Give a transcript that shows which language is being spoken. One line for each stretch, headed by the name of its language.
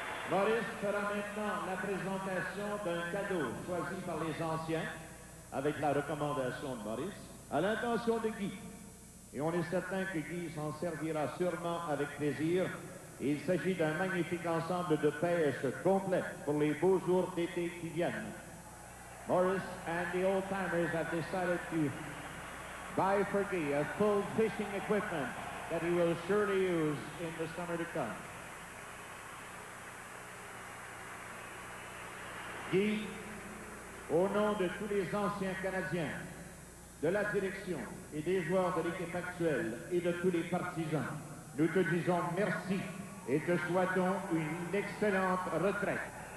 French: Maurice fera maintenant la présentation d'un cadeau choisi par les anciens, avec la recommandation de Maurice, à l'intention de Guy. Et on est certain que Guy s'en servira sûrement avec plaisir. Il s'agit d'un magnifique ensemble de pêche complet pour les beaux jours d'été qui viennent.
English: Maurice and the old-timers have decided to buy for Guy a full fishing equipment that he will surely use in the summer to come.
French: Guy, au nom de tous les anciens Canadiens, de la direction et des joueurs de l'équipe actuelle et de tous les partisans, nous te disons merci et te souhaitons une excellente retraite.